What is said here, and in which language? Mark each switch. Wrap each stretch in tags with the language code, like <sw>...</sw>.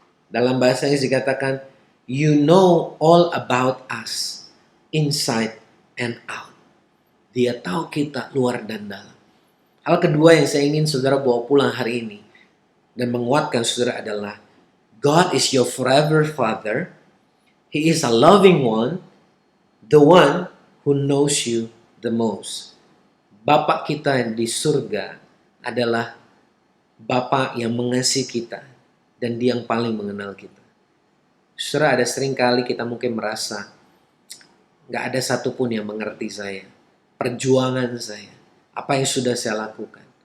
<id>Dalam bahasa Inggris dikatakan,</id> <en>you know all about us, inside and out.</en> <id>Dia tahu kita luar dan dalam. Hal kedua yang saya ingin saudara bawa pulang hari ini dan menguatkan saudara adalah</id> <en>God is your forever Father. He is a loving one, the one who knows you the most.</en> <id>Bapa kita yang di surga adalah Bapa yang mengasihi kita dan dia yang paling mengenal kita. Saudara, ada sering kali kita mungkin merasa gak ada satupun yang mengerti saya, perjuangan saya, apa yang sudah saya lakukan.</id>